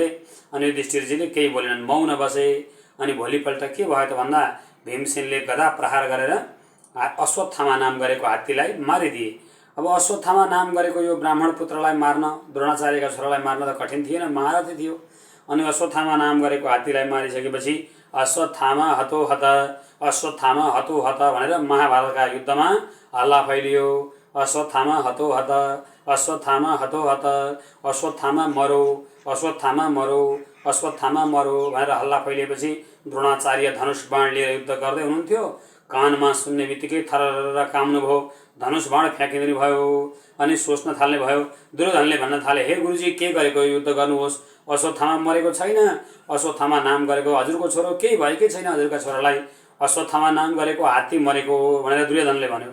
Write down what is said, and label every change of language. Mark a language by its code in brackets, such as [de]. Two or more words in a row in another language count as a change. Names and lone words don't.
[ne] अनि युधिष्ठिरजीले केही बोलेनन्, मौन बसे। अनि भोलिपल्ट के भयो त भन्दा भीमसेनले गदा प्रहार गरेर अश्वत्थामा नाम गरेको हात्तीलाई मारिदिए। अब अश्वत्थामा नाम गरेको यो ब्राह्मण पुत्रलाई मार्न, द्रोणाचार्यका छोरालाई मार्न त कठिन थिएन, महारथी थियो। अनि अश्वत्थामा नाम गरेको हात्तीलाई मारिसकेपछि [sa] अश्वत्थामा हतो हत, अश्वत्थामा हतो हत [ne] भनेर महाभारतका युद्धमा हल्ला फैलियो। [sa] अश्वत्थामा हतो हत, अश्वत्थामा हतो हत, [ne] अश्वत्थामा मरो, अश्वत्थामा मरो, अश्वत्थामा मरो भनेर हल्ला फैलिएपछि द्रोणाचार्य धनुष बाण लिएर युद्ध गर्दै हुनुहुन्थ्यो। कानमा सुन्ने बित्तिकै थरर काम्नुभयो, धनुष बाण फ्याँकिदिनु भयो। अनि सोच्न थाल्ने भयो। दुर्योधनले भन्न थाले, हे गुरुजी, के गरेको युद्ध गर्नुहोस्, अश्वत्थामा मरेको छैन, अश्वत्थामा नाम गरेको हजुरको छोरो केही भएकै छैन, हजुरका छोरालाई अश्वत्थामा नाम गरेको हात्ती मरेको भनेर दुर्योधनले भन्यो।